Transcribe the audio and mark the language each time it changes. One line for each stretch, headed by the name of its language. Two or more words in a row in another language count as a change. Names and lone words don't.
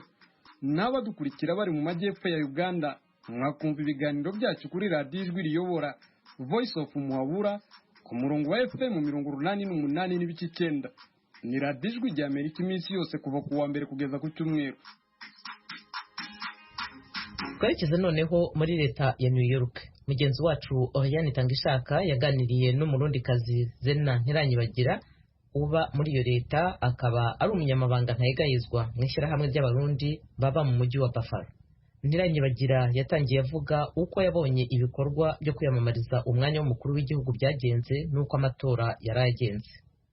Kinyarwanda: N'abadukurikira bari mu majyepfo ya Uganda mwakumva ibiganiro byacu kuri Radio Ijwi riyobora Voice of Muhabura ku murongo wa FM 88.9. Ni Radio Ijwi ry'Amerika iminsi yose kuva ku wa mbere kugeza ku cyumweru. Twerekeze noneho muri leta ya New York. Mugenzi wacu Oriane Tangishaka yaganiriye n'umurundikazi Zena Ntiranyibagira uba muri iyo leta, akaba ari umunyamabanga ntayegayizwa mu ishyirahamwe ry'abarundi baba mu mujyi wa Buffalo. Ntiranyibagira yatangiye avuga uko yabonye ibikorwa byo kwiyamamariza umwanya w'umukuru w'igihugu byagenze n'uko amatora yaragenze.